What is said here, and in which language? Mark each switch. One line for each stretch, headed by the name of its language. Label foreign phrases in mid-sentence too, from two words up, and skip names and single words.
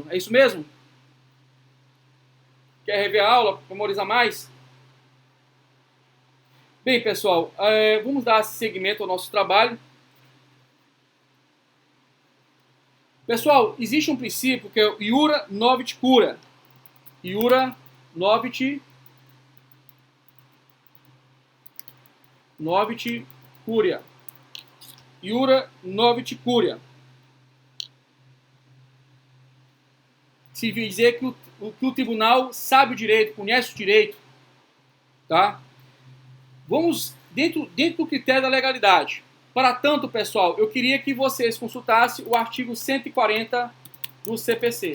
Portuguese: É isso mesmo? Quer rever a aula, memorizar mais? Bem, pessoal, vamos dar seguimento ao nosso trabalho. Pessoal, existe um princípio que é o
Latin: Iura Novit Cura. Iura Novit Curia. Iura Novit Curia.
Portuguese: Se dizer que o tribunal sabe o direito, conhece o direito, tá? Vamos dentro do critério da legalidade. Para tanto, pessoal, eu queria que vocês consultassem o artigo 140 do CPC.